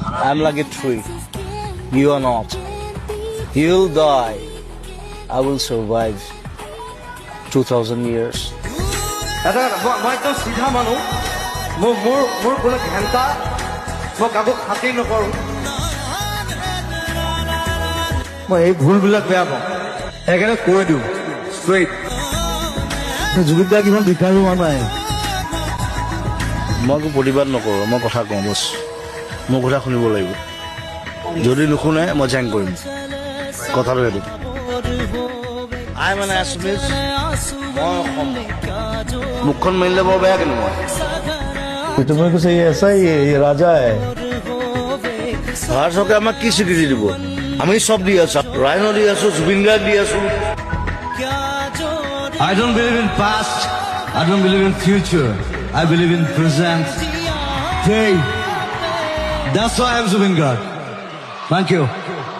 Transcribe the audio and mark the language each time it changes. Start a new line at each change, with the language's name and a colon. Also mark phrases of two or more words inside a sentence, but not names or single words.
English: I'm like a tree. You are not. You'll die. I will survive 2,000 years.
Assamese: মই একদম চিধা মানুহ মোৰ কোনো ঘেণ্টা মই কাকো খাতিৰ নকৰোঁ মই এই ভুলবিলাক বেয়া পাওঁ সেইকাৰণে কৈ দিওঁ ষ্ট্ৰেইট জুবিন দা কিমান ভিকাৰী হোৱা নাই মই একো প্ৰতিবাদ নকৰোঁ মই কথা কওঁ বছ মোৰ কথা শুনিব লাগিব যদি নুশুনে মই জেং কৰিম কথাটো সেইটো আই মানে আছমিজ মই অসম মুখখন মাৰিলে বৰ বেয়া কিন্তু মই তুমি কৈছে
Hindi: ऐसा ही है ये राजा है
Assamese: ভাৰত চৰকাৰে আমাক কি স্বীকৃতি দিব আমি চব দি আছো ৰাইনো দি আছো জুবিন গাৰ্গ দি আছো
English: I don't believe in past. I don't believe in future. I believe in present. Hey, that's why I'm Zubin Garg. Thank you.